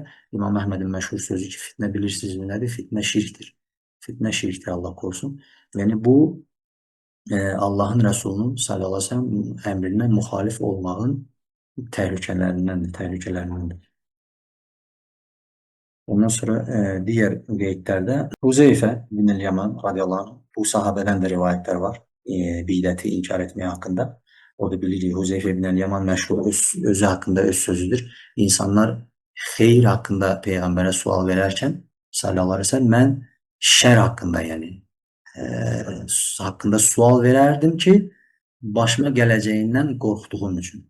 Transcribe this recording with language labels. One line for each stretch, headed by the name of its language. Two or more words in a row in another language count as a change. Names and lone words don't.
Azerbaijani: İmam Əhmədin məşhur sözü ki, fitnə bilirsiniz nədir? Fitnə şirkdir. Fitnə şirkdir, Allah korusun. Yəni bu Allahın Rəsulunun
Arabic: صلى الله عليه وسلم
Azerbaijani: əmrinə müxalif olmağın təhlükələrindəndir.
Turkish: Ondan sonra diğer rivayetlerde Huzeyfe bin el-Yaman
Arabic: رضي الله عنه,
Turkish: bu sahabeden de rivayetler var. Bid'ati inkar etmeye hakkında. O da bilir Huzeyfe bin el-Yaman meşhur özü hakkında öz sözüdür. İnsanlar hayır hakkında peygambere sual verirken
Arabic: صلى الله عليه وسلم
Turkish: ben şer hakkında yani hakkında sual vererdim ki başıma geleceğinden korktuğum için.